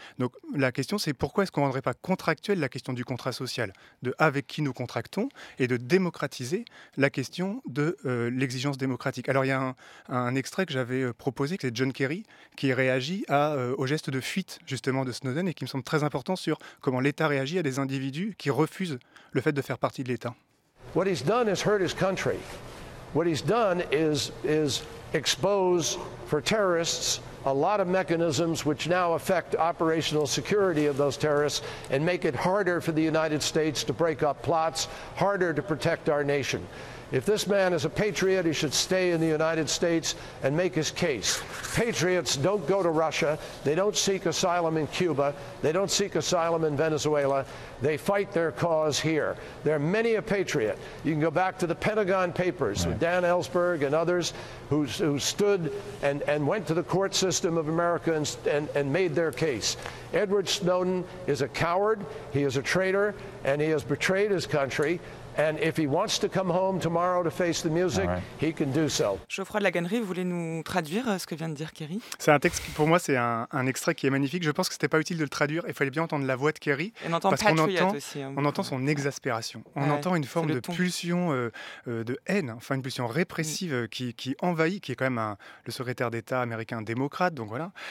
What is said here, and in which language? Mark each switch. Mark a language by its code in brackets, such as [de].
[fr] Donc la question, c'est pourquoi est-ce qu'on ne rendrait pas contractuelle la question du contrat social, de avec qui nous contractons, et de démocratiser la question de l'exigence démocratique. Alors il y a un extrait que j'avais proposé, que c'est John Kerry, qui réagit au geste de fuite, justement, de Snowden, et qui me semble très important sur comment l'État réagit à des individus qui refusent le fait de faire partie de l'État. [en] What he's done is hurt his country. What he's done is expose for terrorists a lot of mechanisms which now affect operational security of those terrorists and make it harder for the United States to break up plots, harder to protect our nation. If this man is a patriot, he should stay in the United States and make his case. Patriots don't go to Russia. They don't seek asylum in Cuba. They don't seek asylum in Venezuela. They fight their cause here. There are many a patriot. You can go back to the Pentagon Papers with Dan Ellsberg and others who stood and went to the court system of America and made their case. Edward Snowden is a coward. He is a traitor, and he has betrayed his country. And if he wants to come home tomorrow to face the music, right, he can do so. [fr] Geoffroy de la Gannerie, vous voulez nous traduire ce que vient de dire Kerry ? C'est un texte qui, pour moi, c'est un extrait qui est magnifique. Je pense que ce n'était pas utile de le traduire. Il fallait bien entendre la voix de Kerry. On entend son exaspération. On entend une forme de pulsion de haine, enfin une pulsion répressive qui envahit, qui est quand même le secrétaire d'État américain démocrate. Donc voilà.